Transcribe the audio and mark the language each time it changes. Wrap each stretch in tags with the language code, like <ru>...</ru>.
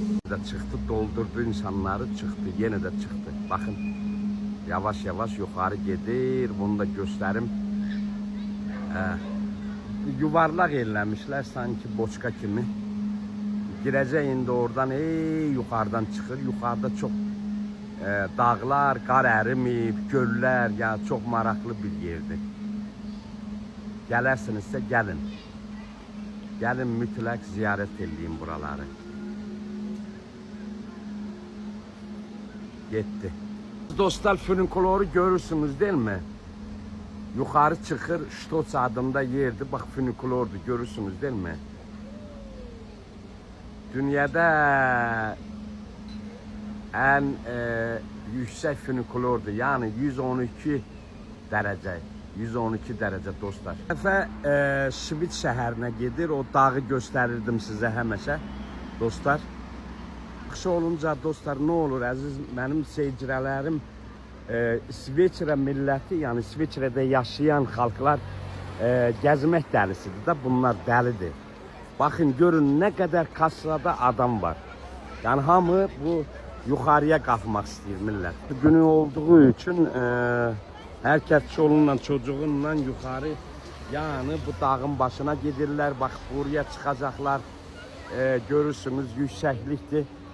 <tr>Da çıktı, doldurdu insanları, çıktı. Yine de çıktı. Bakın. Yavaş yavaş yukarı gelir. Bunu da gösterim.</tr> <az>Yuvarlak elləmişlər sanki boçka kimi. Girəcək indi oradan yukarıdan çıxır.</az> <tr>Yukarıda çok dağlar,</tr> <az>qar ərimib, göllər, yəni çox maraqlı bir yerdir. Gələrsinizsə gəlin. Gəlin mütləq ziyarət edin buraları. Getdi. Dostlar, funikuloru</az> <tr>görürsünüz değil mi?</tr> <az>Yukarı çıkır, Ştoç adında yerdi.</az> <tr>Bak funikulordu, görürsünüz değil mi? Dünyada en yüksek funikulordu. Yani 112 derece. 112 derece dostlar.</tr> <az>Bir dəfə Şvit şəhərinə gedir.</az> <tr>O dağı gösterirdim size</tr> <az>həmişə. Dostlar. Qış olunca dostlar</az> <tr>ne olur</tr> <az>əziz mənim seyircilərim, İsveçrə milləti, yəni İsveçrədə yaşayan xalqlar gəzmək dəlisidir də, bunlar dəlidir.</az> <tr>Bakın görün ne kadar kasrada adam var.</tr> <az>Yani hamı bu yukarıya qalxmaq istəyir millət.</az> <tr>Günü olduğu için herkes çolunla çocuğunla yukarı, yani bu dağın başına gedirlər.</tr> <az>Bak buraya çıxacaqlar. Görürsünüz yükseklikdir.</az>